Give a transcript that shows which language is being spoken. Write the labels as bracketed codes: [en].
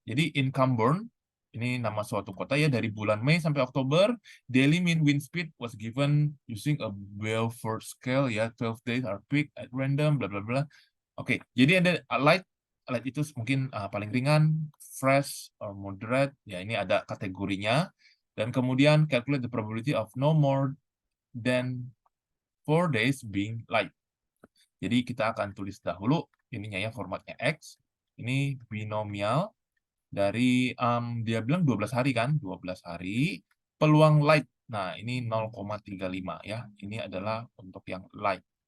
[id] Jadi [en] in Camborne, [id] ini nama suatu kota ya, dari bulan Mei sampai Oktober, [en] daily mean wind speed was given using a Beaufort scale ya, 12 days are peak at random, bla bla bla. [id] Oke, jadi ada light itu mungkin paling ringan, [en] fresh or moderate, [id] ya ini ada kategorinya. Dan kemudian [en] calculate the probability of no more than 4 days being light. [id] Jadi kita akan tulis dahulu ininya ya, formatnya X. Ini binomial dari dia bilang 12 hari kan, 12 hari. Peluang light. Nah, ini 0,35 ya. Ini adalah untuk yang light.